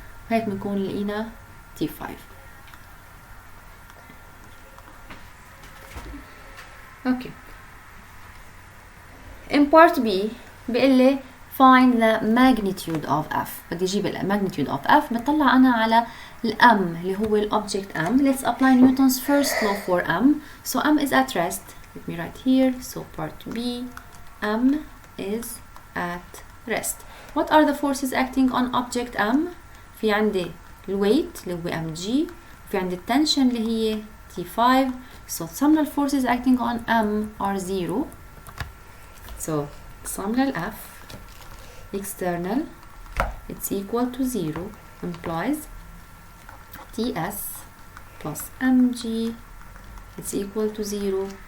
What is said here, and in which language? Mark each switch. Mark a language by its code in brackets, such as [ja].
[ar] هيك بنكون لقينا T5. Okay. [en] In part B [ar] بيقول لي [en] find the magnitude of F. [ar] بدي اجيب ال magnitude of F. بطلع انا على ال M اللي هو ال object M. [en] Let's apply Newton's first law for M. So M is at rest. Let me write here. So part B, M is at rest. What are the forces acting on object M? [ar] في عندي ال weight اللي هو mg. في عندي ال tension اللي هي T5. [en] So sum of forces acting on M are 0. So sum of F external it's equal to 0 implies Ts plus mg it's equal to 0.